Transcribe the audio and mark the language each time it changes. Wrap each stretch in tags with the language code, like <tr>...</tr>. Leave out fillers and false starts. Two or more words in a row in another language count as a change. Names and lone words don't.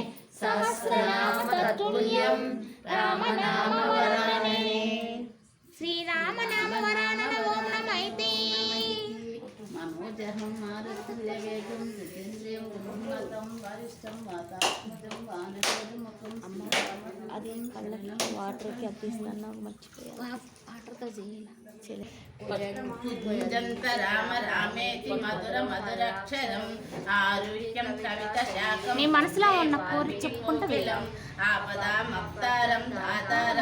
<sa>सहस्रनाम तत्तुल्यं, राम नाम वरानने। श्री राम नाम वरानन ओम नमैते। मनोजहं मारुतुल्यवेगं जितेन्द्रियं गुरुं वरिष्ठं वातात्मजं वानरमुखं</sa> <te>అది కళ్ళకి వాటర్కి అద్దిస్తాను మర్చిపోయా వాటర్తో చేయాలి</te> <sa>भुजन्त राम रामेति मधुर मधुराक्षरं आरुह्यं कवित शाखं</sa> <te>మీ మనసులో ఉన్న కోరి చెప్పుకుంటూ వెళ్ళాం.</te> <sa>आपदामप्तारं दातारं</sa>